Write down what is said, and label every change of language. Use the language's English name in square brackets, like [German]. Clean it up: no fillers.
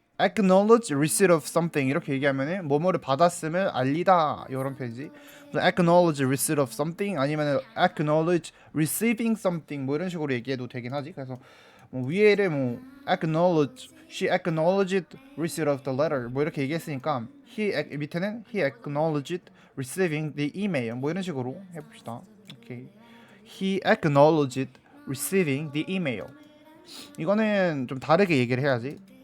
[English] acknowledge receipt of something [Korean] 이렇게 얘기하면은 뭐뭐를 받았음을 알리다 이런 표현이지. [English] acknowledge receipt of something [Korean] 아니면 [English] acknowledge receiving something [Korean] 뭐 이런 식으로 얘기해도 되긴 하지. 그래서 뭐 위에를 뭐 [English] acknowledge she acknowledged receipt of the letter [Korean] 뭐 이렇게 얘기했으니까 밑에는 [English] he acknowledged receiving the email [Korean] 뭐 이런 식으로 해봅시다. 오케이. [English] He acknowledged receiving the email. [Korean] 이거는 좀 다르게 얘기를 해야지.